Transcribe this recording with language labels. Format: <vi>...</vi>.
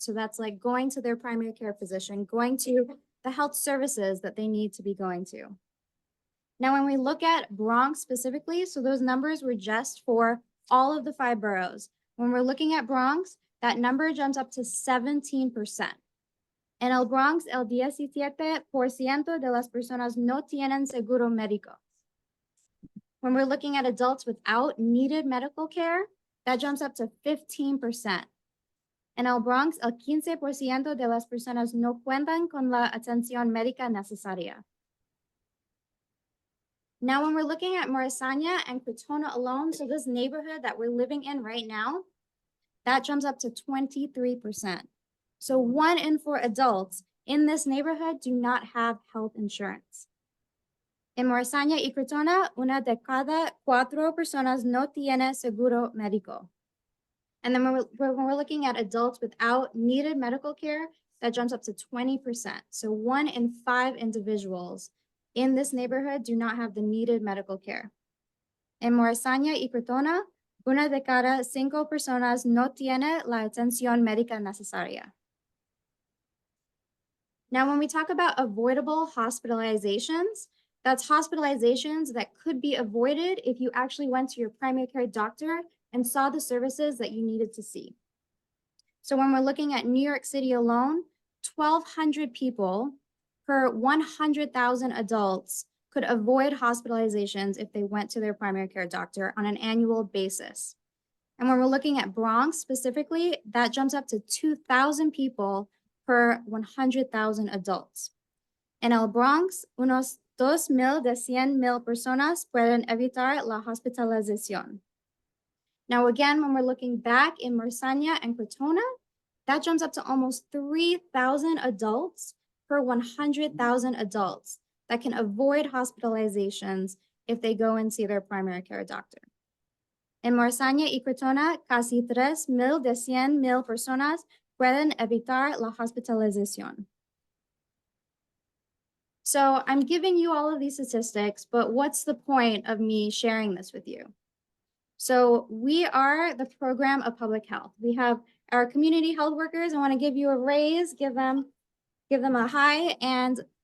<en>So that's like going to their primary care physician, going to the health services that they need to be going to. Now, when we look at Bronx specifically, so those numbers were just for all of the 5 boroughs. When we're looking at Bronx, that number jumps up to 17%.</en> <es>En el Bronx, el 17% de las personas no tienen seguro médico.</es> <en>When we're looking at adults without needed medical care, that jumps up to 15%.</en> <es>En el Bronx, el 15% de las personas no cuentan con la atención médica necesaria.</es> <en>Now, when we're looking at Morrisania and Crotona alone, so this neighborhood that we're living in right now, that jumps up to 23%. So 1 in 4 adults in this neighborhood do not have health insurance.</en> <es>En Morrisania y Crotona, 1 de cada 4 personas no tiene seguro médico.</es> <en>And then when we're looking at adults without needed medical care, that jumps up to 20%. So 1 in 5 individuals in this neighborhood do not have the needed medical care.</en> <es>En Morrisania y Crotona, 1 de cada 5 personas no tiene la atención médica necesaria.</es> <en>Now, when we talk about avoidable hospitalizations, that's hospitalizations that could be avoided if you actually went to your primary care doctor and saw the services that you needed to see. So when we're looking at New York City alone, 1,200 people per 100,000 adults could avoid hospitalizations if they went to their primary care doctor on an annual basis. And when we're looking at Bronx specifically, that jumps up to 2,000 people per 100,000 adults.</en> <es>En el Bronx, unos 2,000 de 100,000 personas pueden evitar la hospitalización.</es> <en>Now, again, when we're looking back in Morrisania and Crotona, that jumps up to almost 3,000 adults per 100,000 adults that can avoid hospitalizations if they go and see their primary care doctor.</en> <es>En Morrisania y Crotona, casi 3,000 de 100,000 personas pueden evitar la hospitalización.</es> <en>So I'm giving you all of these statistics, but what's the point of me sharing this with you? So we are the program of public health. We have our community health workers. I want to give you a raise, give them a high, and</en>